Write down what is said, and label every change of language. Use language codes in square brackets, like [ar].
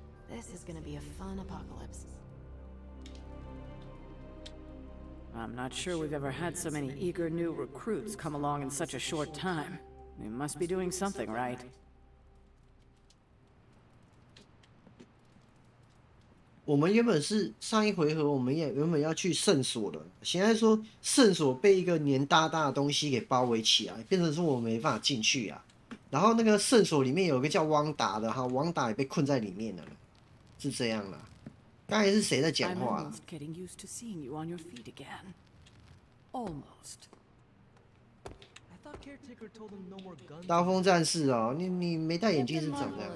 [en] This is gonna be a fun apocalypse. I'm not sure we've ever had so many eager new recruits come along in such a short time. We must be doing something right. [zh] 我们原本是上一回合，我们也原本要去圣所的，现在说圣所被一个黏哒哒的东西给包围起来，变成说我没办法进去啊。然后那个圣所里面有一个叫汪达的哈，汪达也被困在里面了，是这样啦。刚才是谁在讲话啊？ [en] getting used to seeing you on your feet again. Almost. [zh] 刀锋战士哦，你没戴眼镜是长这样。